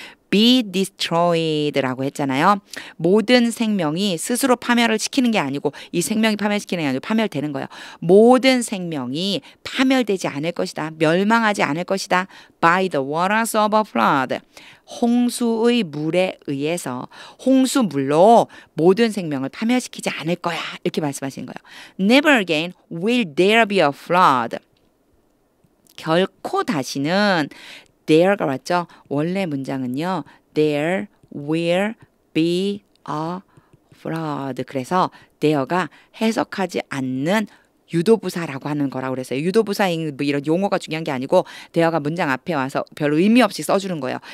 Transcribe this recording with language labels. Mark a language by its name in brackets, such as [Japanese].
[English] be destroyed [Korean] 라고 했잖아요. 모든 생명이 스스로 파멸을 시키는 게 아니고 이 생명이 파멸시키는 게 아니고 파멸되는 거예요. 모든 생명이 파멸되지 않을 것이다. 멸망하지 않을 것이다. [English] by the waters of a flood. [Korean] 홍수의 물에 의해서 홍수물로 모든 생명을 파멸시키지 않을 거야. 이렇게 말씀하시는 거예요. [English] Never again will there be a flood. [Korean] 결코 다시는 there가 왔죠. 원래 문장은요. [English] There will be a flood. [Korean] 그래서 there가 해석하지 않는 유도부사라고 하는 거라고 그랬어요. 유도부사인 뭐 이런 용어가 중요한 게 아니고 there가 문장 앞에 와서 별 의미 없이 써주는 거예요.